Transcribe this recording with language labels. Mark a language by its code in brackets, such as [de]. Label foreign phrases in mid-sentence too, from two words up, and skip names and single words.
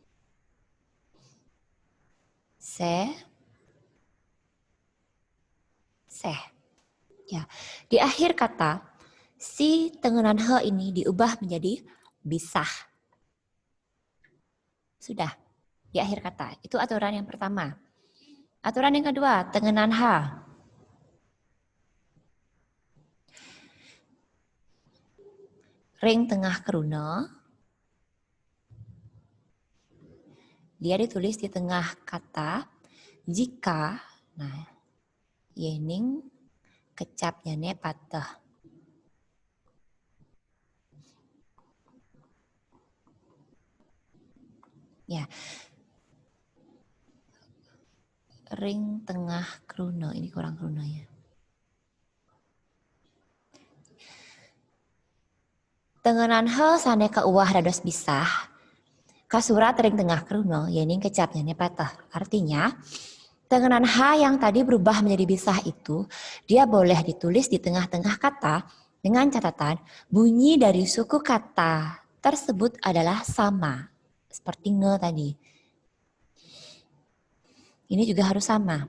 [id] Seh. Ya. Di akhir kata, si tenganan he ini diubah menjadi bisah. Sudah. Di akhir kata. Itu aturan yang pertama. Aturan yang kedua, [ban] tenganan H. Ring tengah kruna. [id] Dia ditulis di tengah kata jika, nah, [ban] yening kecapnya ne patah. [id] Ya. [ban] Ring tengah kruna, [id] ini kurang krunanya. [ban] Tenganan he sane ke uwah dados bisah. Kasurat ring tengah kruna, yening kecapnya ne patah. [id] Artinya, tenganan H yang tadi berubah menjadi bisah itu, dia boleh ditulis di tengah-tengah kata dengan catatan bunyi dari suku kata tersebut adalah sama. Seperti nge tadi. Ini juga harus sama.